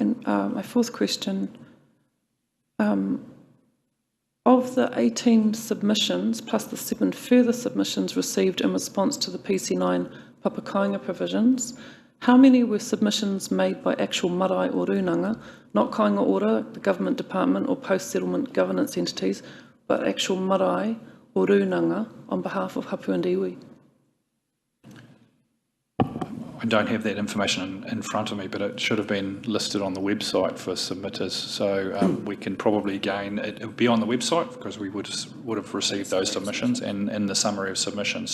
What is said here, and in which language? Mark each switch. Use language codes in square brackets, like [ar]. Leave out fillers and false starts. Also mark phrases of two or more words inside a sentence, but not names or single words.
[en] And my fourth question, of the 18 submissions plus the 7 further submissions received in response to the PC9 Papakainga provisions, how many were submissions made by actual [mi] marae o Runanga, [en] not Kainga Ora, the government department or post-settlement governance entities, but actual [mi] marae o Runanga [en] on behalf of Hapu and Iwi? I don't have that information in front of me, but it should have been listed on the website for submitters. So we can probably it would be on the website because we would have received those submissions and in the summary of submissions.